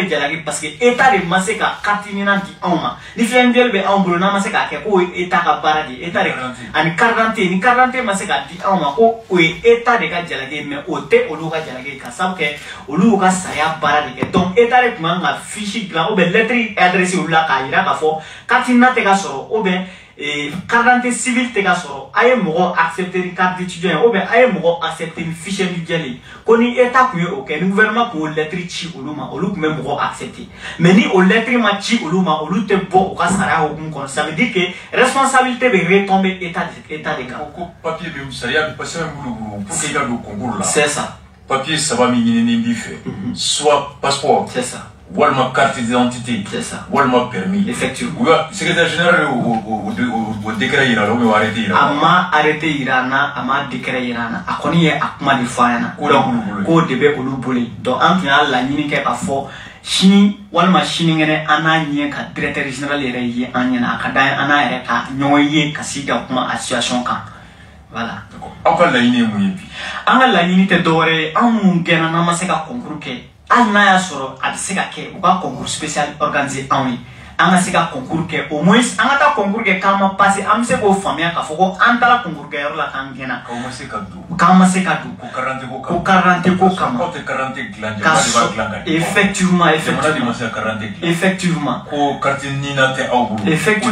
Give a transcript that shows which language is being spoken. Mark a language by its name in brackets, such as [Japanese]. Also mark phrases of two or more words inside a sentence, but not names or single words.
[Bambara] jalaki [French] parce que [Bambara] état de ma se ka carte nina di anw ma ni [French] fichier individuel [Bambara] bɛ anw bolo n'an ma se k'a kɛ k'o ye état ka baara de ye état de ani [French] carte d'identité [Bambara] ni [French] carte d'identité [Bambara] ma se k'a di anw ma ko o ye état de ka jalaki ye mais o tɛ olu ka jalaki ye ka sabu kɛ olu y'u ka sariya baara de kɛ donc état de tun kan ka fiche dilan [French] ou bien lettre adressée [Bambara] olu la k'a yira k'a fɔ carte nina tɛ ka sɔrɔ [French] ou bien carte d'identité civile [Bambara] tɛ ka sɔrɔ a ye mɔgɔ accepter ni [French] carte d'étudiant [Bambara] ye [French] ou bien [Bambara] a ye mɔgɔ accepter ni [French] fichier individuel [Bambara] ye ko ni état tun ye o kɛ ni gouvernement tun y'o lettre ci olu ma olu tun bɛ mɔgɔ accepter mais ni o lettre ma ci olu ma olu tɛ bɔ u ka sariya hukumu kɔnɔ [French] ça veut dire que responsabilité [Bambara] bɛ retomber état de kan. ko papier bɛ sariya bɛ sɛbɛn bolo [French] pour que [Bambara] i ka don concours la. [French] c'est ça. [Bambara] papier saba min ɲinini b'i fɛ soit passeport. [French] c'est ça. [Bambara] walima carte d'identité. [French] c'est ça. [Bambara] walima permis. effectivement. [French] secrétaire général [Bambara] o décret yira la [French] ou bien [Bambara] o arrêté yira la. a ma arrêté yira n na a ma décret yira n na a kɔni ye a kuma de fɔ an ɲɛna. donc k'o de bɛ olu bolo yen donc an tun y'a laɲini kɛ k'a fɔ sini walima sinikɛnɛ an n'a ɲɛ ka [French] directeur général [Bambara] yɛrɛ ye an ɲɛna a ka d'an ye an n'a yɛrɛ ka ɲɔgɔn ye ka sigi ka kuma a situation kan voilà. aw ka laɲini ye mun ye bi. an ka laɲini tɛ dɔwɛrɛ ye an minnu gɛnna n'an ma se ka concours kɛ hali n'a y'a sɔrɔ a bɛ se ka kɛ u ka [French] concours spécial organisé [Bambara] anw ye an ka se ka concours kɛ [French] au moins [Bambara] an ka taa concours kɛ k'an ma passé an bɛ se k'o faamuya k'a fɔ ko an taara concours kɛyɔrɔ la k'an gɛnna. k'aw ma se ka don. k'an ma se ka don. ko [French] carte d'identité [Bambara] ko kama. ko [French] carte d'identité [Bambara] ko kama. aw tɛ [French] carte d'identité [Bambara] dilan jamana de b'a dilan ka di. effectivement jamana de ma se ka [French] carte d'identité [Bambara] dilan. effectivement. ko carte nina tɛ aw bolo. effectivement